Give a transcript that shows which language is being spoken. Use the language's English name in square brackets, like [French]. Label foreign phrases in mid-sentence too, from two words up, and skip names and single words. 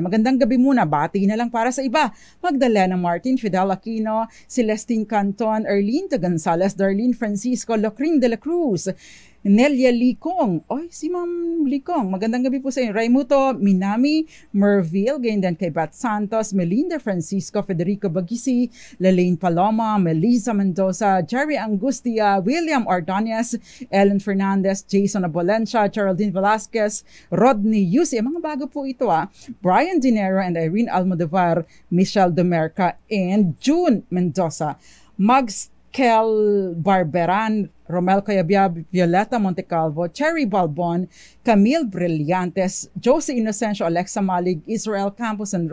[Filipino] Magandang gabi muna. Bati na lang para sa iba. Magdalena Martin, Fidel Aquino, Celestine Canton, Erlene de Gonzalez, Darlene Francisco, Locrin de la Cruz, Nelia Licong. Si Ma'am Licong. Magandang gabi po sa inyo. Raimuto Minami, Merville, ganyan din kay Bat Santos, Melinda Francisco, Federico Bagisi, Lelaine Paloma, Melissa Mendoza, Jerry Angustia, William Ordonez, Ellen Fernandez, Jason Abolencia, Geraldine Velasquez, Rodney Yusi. Mga bago po ito Brian Dinero and Irene Almodovar, Michelle Demerca, and June Mendoza. Mags Kel Barberan, Romel Cayabia, Violeta Montecalvo, Cherry Balbon, Camille Brillantes, Josie Inocencio, Alexa Malig, Israel Campos, and